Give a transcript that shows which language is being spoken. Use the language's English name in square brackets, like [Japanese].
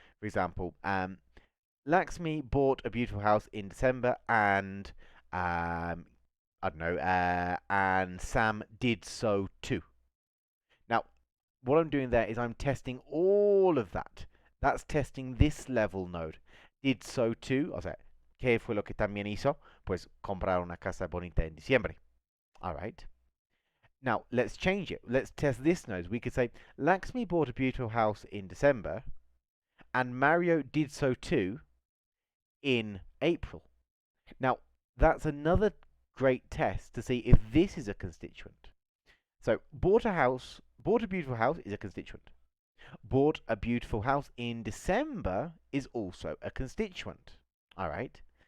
[English] For example, Lakshmi bought a beautiful house in December, and I don't know, and Sam did so too. Now, what I'm doing there is I'm testing all of that. That's testing this level node. Did so too, [Spanish] o sea, ¿qué fue lo que también hizo? Pues comprar una casa bonita en diciembre. [English] All right. Now, let's change it. Let's test this node. We could say, Lakshmi bought a beautiful house in December, and Mario did so too in April. Now, that's another great test to see if this is a constituent. So, bought a beautiful house is a constituent. Bought a beautiful house in December is also a constituent. All right.